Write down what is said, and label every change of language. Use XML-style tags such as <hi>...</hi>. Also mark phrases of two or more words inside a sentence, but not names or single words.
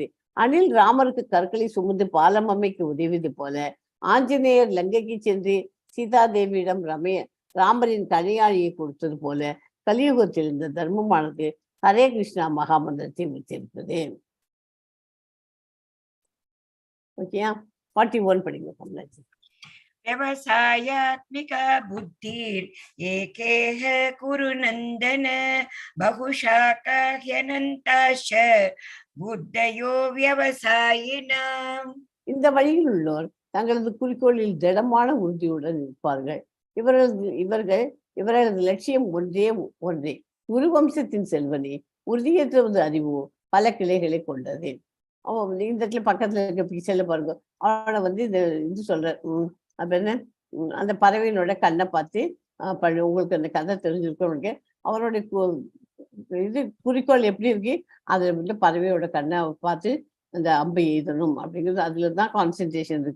<ta>அணில் ராமருக்கு கற்களை சுமந்து பாலம் அமைக்க உதவியது போல ஆஞ்சநேயர் லங்கைக்கு சென்று சீதாதேவியிடம் ராமரின் கனியாழியை கொடுத்தது போல கலியுகத்தில் இந்த தர்மமானது ஹரே கிருஷ்ணா மகாமந்திரத்தை வைத்திருப்பது. ஓகேயா? 41 படிங்க கமலாஜி.</ta> <sa>व्यवसायात्मिका बुद्धिर् एकेह कुरु नन्दन बहुशाखा ह्यनन्ताश्च बुद्धयो व्यवसायिनाम्.</sa> <ta>இந்த வழியில் உள்ளோர் தங்களது குறிக்கோளில் திடமான உறுதியுடன் இருப்பார்கள். இவர்களது லட்சியம் ஒன்றே. குரு வம்சத்தின் செல்வனே, உறுதியேற்றுவது அறிவோ பல கிளைகளை கொண்டது. அவன் இந்த இடத்துல பக்கத்துல இருக்க பிக்சர்ல பாருங்க, அவனை வந்து இது சொல்ற அப்ப என்ன, அந்த பறவையினோட கண்ணை பார்த்து உங்களுக்கு அந்த கதை தெரிஞ்சிருக்கவனுக்கு அவனுடைய இது குறிக்கோள் எப்படி இருக்கு, அதுல வந்து பறவையோட கண்ணை பார்த்து அந்த அம்பை எய்தணும் அப்படிங்கிறது, அதுலதான் கான்சென்ட்ரேஷன் இருக்கு.</ta>